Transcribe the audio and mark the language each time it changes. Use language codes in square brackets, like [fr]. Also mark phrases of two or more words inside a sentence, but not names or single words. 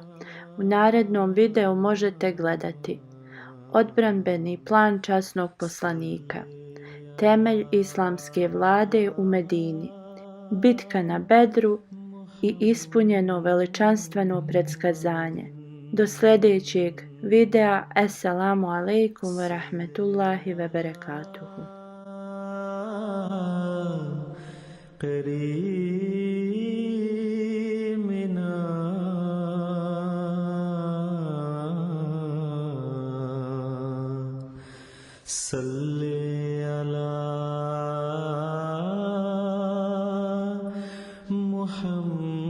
[bs] U narednom videu možete gledati odbranbeni plan časnog poslanika, temelj islamske vlade u Medini, bitka na Bedru i ispunjeno veličanstveno predskazanje. Do sljedećeg videa. [ar] السلام عليكم ورحمة الله وبركاته. صل على محمد.